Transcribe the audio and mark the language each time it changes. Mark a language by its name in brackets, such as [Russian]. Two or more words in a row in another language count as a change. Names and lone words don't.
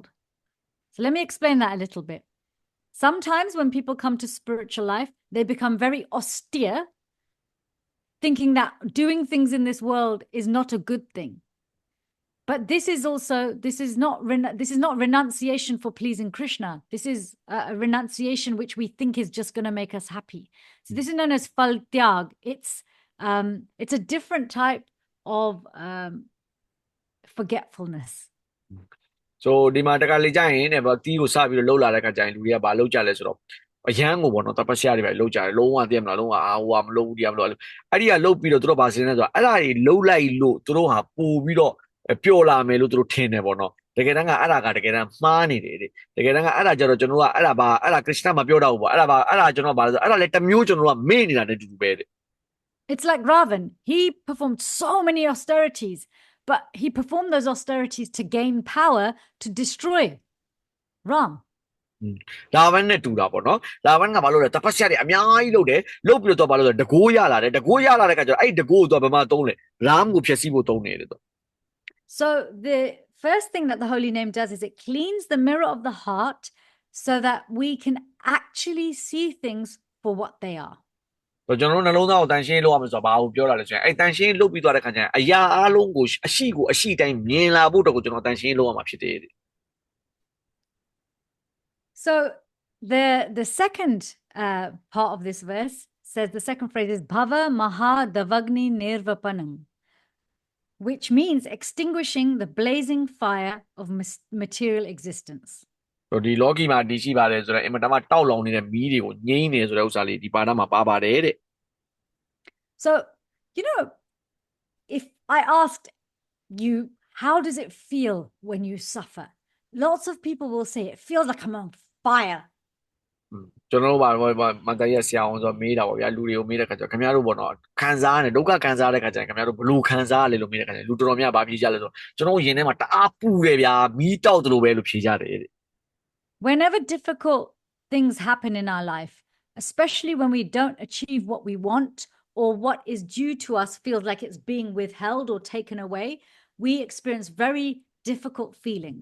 [English] So let me explain that a little bit. Sometimes when people come to spiritual life, they become very austere, thinking that doing things in this world is not a good thing. But this is not renunciation for pleasing Krishna. This is a renunciation which we think is just going to make us happy. So this is known as [Hindi] फल त्याग. [English] It's a different type of forgetfulness. [Burmese] So ဒီမှာတခါလေကြာရင်တဲ့ဗတီးကိုစပြီးတော့လှုပ်လာတဲ့ခါကျရင်လူတွေကဘာလှုပ်ကြလဲဆိုတော့အရန်ကိုပေါ့နော်တပတ်ရှာတွေပဲလှုပ်ကြတယ်လုံးဝသိရမလားလုံးဝဟိုကမလှုပ်ဘူးတရားမလှုပ်အဲ့ဒီကလှုပ်ပြီးတော့သူတို့ဘာစင်းလဲဆိုတော့အဲ့ဒါတွေလှုပ်လိုက်လို့သူတို့ဟာပို့ပြီးတော့ပျော်လာမယ်လို့သူတို့ထင်တယ်ပေါ့နော်တကယ်တမ်းကအဲ့ဒါကတကယ်တမ်းမှားနေတယ်တဲ့တကယ်တမ်းကအဲ့ဒါကြတော့ကျွန်တော်ကအဲ့ဒါခရစ်ယာန်မပြောတော့ဘူးပေါ့အဲ့ဒါကျွန်တော်ဘာလဲဆိုအဲ့ဒါလည်းတစ်မျိုးကျွန်တော်ကမေ့နေတာနဲ့တူတူပဲတဲ့ [English] It's like Ravan. He performed so many austerities, but he performed those austerities to gain power to destroy Ram. [Burmese] လာဗန်နဲ့တူတာပေါ့နော်လာဗန်ကဘာလို့လဲတပတ်ရှာတွေအများကြီးလုပ်တယ်လုပ်ပြီးတော့ဘာလို့လဲတကိုးရလာတယ်တကိုးရလာတဲ့ခါကျတော့အဲ့ဒီတကိုးကိုတော့ဘယ်မှာသုံးလဲရမ်ကိုဖျက်ဆီးဖို့သုံးနေတယ်တော့ [English] So the first thing that the Holy Name does is it cleans the mirror of the heart so that we can actually see things for what they are. [Burmese] တော့ကျွန်တော်တို့နှလုံးသားကိုတန်ရှင်းလုပ်ရမယ်ဆိုတော့ဘာကိုပြောတာလဲဆိုရင်အဲ့တန်ရှင်းလုပ်ပြီးသွားတဲ့ခါကျရင်အရာအလုံးကိုအရှိတိုင်းမြင်လာဖို့တော့ကိုကျွန်တော်တန်ရှင်းလုပ်ရမှာဖြစ်တယ်တဲ့ [English] So the second part of this verse says the second phrase is [Sanskrit] भव महा दावाग्नि निर्वापणम्, [English] which means extinguishing the blazing fire of material existence. [Burmese] တော့ဒီလောကီမှာတည်ရှိပါတယ်ဆိုတော့အင်မတန်မှတောက်လောင်နေတဲ့မီးတွေကိုငြိမ်းနေဆိုတဲ့ဥစ္စာလေးဒီပါဠိမှာပါပါတယ်တဲ့ [English] So, you know, if I asked you, how does it feel when you suffer? Lots of people will say it feels like I'm on fire. [Burmese] ကျွန်တော်တို့ဘာမတရဆရာအောင်ဆိုမေးတာပေါ့ဗျာလူတွေကိုမေးတဲ့ခါကျတော့ခင်ဗျားတို့ပေါ့နော်ခံစားရတယ်ဒုက္ခခံစားရတဲ့ခါကျရင်ခင်ဗျားတို့ဘလို့ခံစားရလဲလို့မေးတဲ့ခါကျရင်လူတော်တော်များဘာဖြေကြလဲဆိုတော့ကျွန်တော်ရင်ထဲမှာတအားပူတယ်ဗျာမီးတောက်တယ်လို့ပဲလို့ဖြေကြတယ်တဲ့ [English] Whenever difficult things happen in our life, especially when we don't achieve what we want or what is due to us feels like it's being withheld or taken away, we experience very difficult feelings.